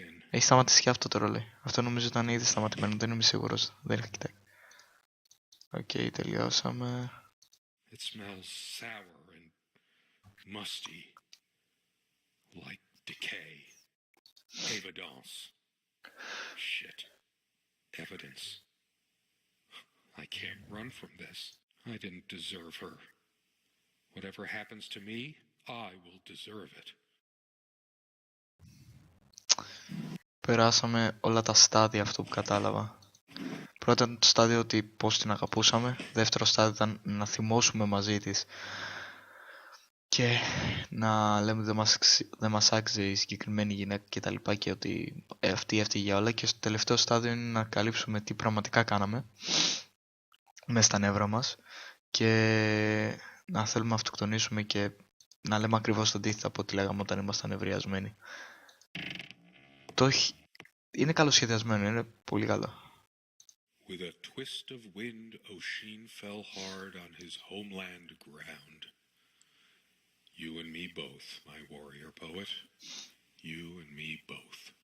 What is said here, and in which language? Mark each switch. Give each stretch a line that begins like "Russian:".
Greek: Έχει σταματήσει και αυτό το ρολόι. Αυτό νομίζω ήταν ήδη σταματημένο, δεν είμαι σίγουρος. Δεν είχα κοιτάξει. Οκ, τελειώσαμε.
English: It smells sour and musty, like decay. Evidence. Shit. Evidence. I can't run from this. I didn't deserve her. Whatever happens to me, I will deserve it.
Greek: Περάσαμε όλα τα στάδια αυτό που κατάλαβα. Πρώτο ήταν το στάδιο ότι πώς την αγαπούσαμε. Δεύτερο στάδιο ήταν να θυμώσουμε μαζί της. Και να λέμε δεν μας άξιζε η συγκεκριμένη γυναίκα και τα λοιπά και ότι αυτή έφταιγε για όλα. Και στο τελευταίο στάδιο είναι να καλύψουμε τι πραγματικά κάναμε μέσα στα νεύρα μας και να θέλουμε να αυτοκτονήσουμε και να λέμε ακριβώς το αντίθετο από ό,τι λέγαμε όταν ήμασταν ευριασμένοι. Είναι καλοσχεδιασμένο, είναι πολύ καλό.
English: With a twist of wind, Oshin fell hard on his homeland ground. You and me both, my warrior poet. You and me both.